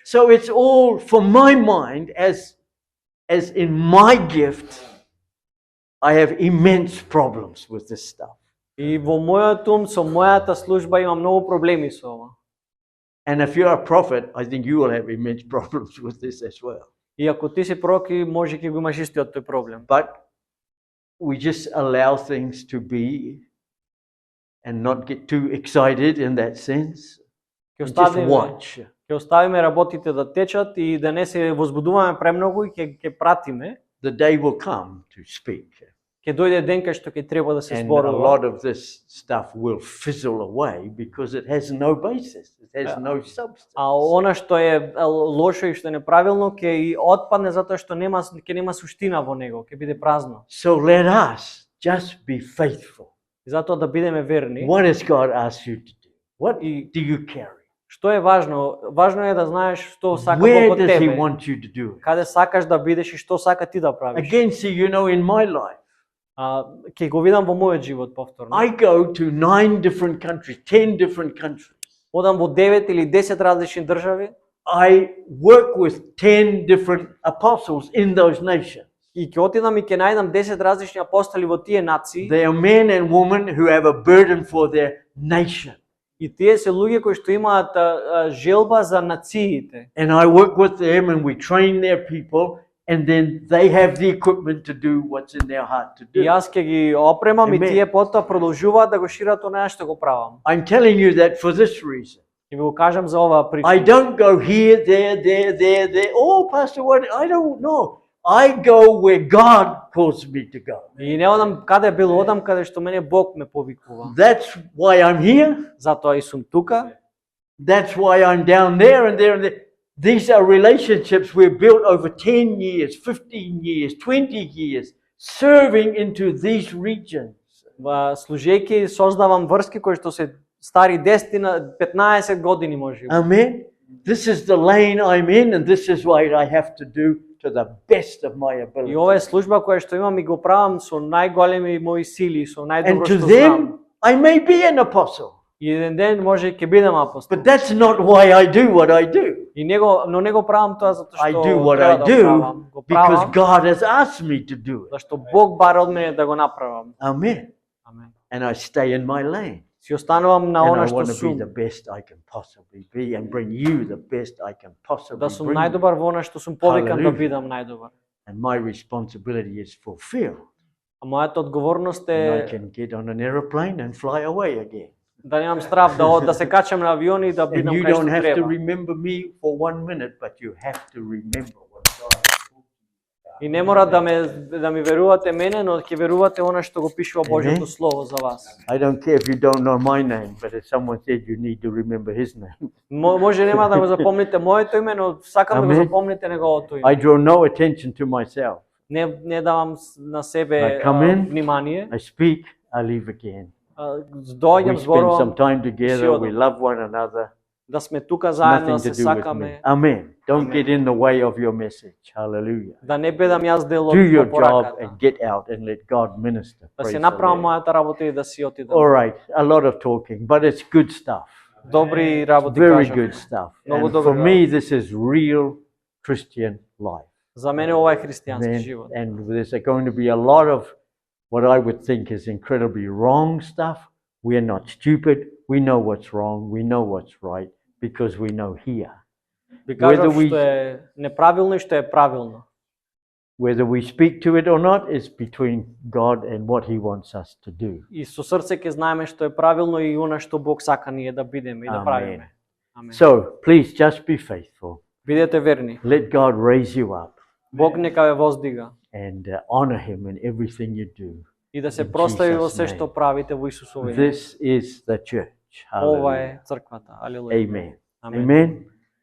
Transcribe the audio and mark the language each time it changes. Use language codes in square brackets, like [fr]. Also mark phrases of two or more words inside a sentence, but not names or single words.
[en] So it's all for my mind as in my gift I have immense problems with this stuff. [mk] И во мојот ум со мојата служба има многу проблеми со ова. [en] And if you're a prophet, I think you will have immense problems with this as well. [mk] И ако ти си пророк, може ќе го имаш истиот тој проблем. [en] But we just allow things to be and not get too excited in that sense. [mk] Ќе [en] And just [mk] оставиме, [en] watch. [mk] ќе оставиме работите да течат и да не се возбудуваме премногу и ќе пратиме. [en] The day will come to speak. [mk] Ќе дојде ден кај што ќе треба да се [en] And a [mk] зборува. [en] lot of this stuff will fizzle away because it has no basis. It has no substance. [mk] А она што е лошо и што е неправилно ќе и отпадне затоа што ќе нема суштина во него, ќе биде празно. [en] So let us just be faithful. [mk] И затоа да бидеме верни. [en] What has God asked you to do? What [mk] И [en] do you carry? [mk] што е важно? Важно е да знаеш што сака [en] Where [mk] Бог од [en] does He [mk] тебе. [en] want you to do it? [mk] Каде сакаш да бидеш и што сака ти да правиш. [en] Again, see, in my life, [mk] Ќе го видам во мојот живот повторно. [en] I go to 9 different countries, 10 different countries. [mk] Одам во 9 или 10 различни држави [en] I work with 10 different apostles in those nations. [mk] и ќе отидам и ќе најдам 10 различни апостоли во тие нации. [en] They are men and women who have a burden for their nation. [mk] И тие се луѓе кои што имаат желба за нациите. [en] And I work with them and we train their people and then they have the equipment to do what's in their heart to [mk] И [en] do. [mk] јас ќе ги опремам и [en] Amen. [mk] тие потоа продолжуваат да го шират она што го правам. [en] I'm telling you that for this reason. [mk] Ќе ви го кажам за оваа [en] I [mk] причина. [en] don't go here, there. Oh, Pastor, what? I don't know. I go where God calls me to go. [mk] И не одам каде било, одам каде што мене Бог ме повикува. [en] That's why I'm here. [mk] Затоа и сум тука. [en] That's why I'm down there and there and there. These are relationships we've built over 10 years, 15 years, 20 years, serving into these regions. [mk] Служејќи создавам врски кои што се стари 10 на 15 години може. [en] Amen. This is the lane I'm in and this is what I have to do to the best of my [mk] И [en] ability. [mk] ова е служба која што имам и го правам со најголеми мои сили, со [en] And [mk] најдобро [en] to [mk] што знам. [en] them, I may be an apostle, [mk] И еден ден може ќе бидам апостол. [en] but that's not why I do what I do. [mk] И но не го правам тоа затоа [en] I [mk] што [en] do what [mk] треба [en] I [mk] да [en] do [mk] правам. Го [en] because [mk] правам [en] God has asked me to do it. [mk] зашто Бог бара од мене да го направам. [en] Amen. [mk] Амен. [en] And I stay in my lane. [mk] Си останувам на [en] And [mk] она [en] I [mk] што [en] want to be [mk] сум. [en] the best I can possibly be and bring you the best I can possibly [mk] Да сум [en] bring. [mk] најдобар во она што сум повикан да [en] Hallelujah. [mk] бидам најдобар. [en] And my responsibility is fulfilled. [mk] А мојата одговорност [en] And I [mk] е [en] can get on an aeroplane and fly away again. [mk] да немам страв да се качам на авион и да [en] And [mk] бидам [en] you [mk] кај [en] don't [mk] што [en] have to [mk] треба. [en] remember me for 1 minute, but you have to remember what God has told you. И не мора да ми верувате мене, но ќе верувате она што го пишува Божјото слово за вас. I don't care if you don't know my name, but if someone said you need to remember his name. [mk] Може нема да го запомните моето име, но сакам да го Амен. запомните неговото име. [en] I draw no attention to myself. [mk] Не давам на себе [en] I come in, [mk] внимание. [en] I speak, I leave again. [mk] Доаѓам, [en] We spend some [mk] зборувам, [en] time together, Sure. we love one another. [mk] да сме тука заедно, [en] Nothing [mk] да [en] to [mk] се [en] do with me. [mk] сакаме, [en] Amen. Don't Amen. get in the way of your message. Hallelujah. [mk] да не бидам јас дел од [en] Do your job [mk] пораката. [en] and get out and let God minister. [mk] Да [en] Praise [mk] се [en] the [mk] направам [en] Lord. [mk] мојата работа и да си отидам. [en] All right, a lot of talking, but it's good stuff. [mk] Добри работи [en] Very [mk] кажав. [en] good stuff. [mk] Много [en] And [mk] добри [en] for me, this is real Christian life. [mk] За мене ова е христијански [en] Then- [mk] живот. [en] and there's going to be a lot of what I would think is incredibly wrong stuff. We are not stupid. We know what's wrong. We know what's right. because we know here. [mk] Ви кажав [en] Whether we- [mk] што е неправилно и што е правилно. [en] Whether we speak to it or not is between God and what He wants us to do. [mk] И со срце ќе знаеме што е правилно и она што Бог сака ние да бидеме и да Амен. правиме. Амен. [en] So please just be faithful. [mk] Бидете верни. [en] Let God raise you up [mk] Бог нека ве воздига [en] and honor Him in everything you do. [mk] и да се [en] In [mk] прослави во [en] Jesus' [mk] се што [en] name. [mk] правите во Исусово име. [en] This is the church. [mk] Ова [en] Hallelujah. [mk] е црквата. Алелуја. [en] Amen. [mk] Амен. [en] Amen.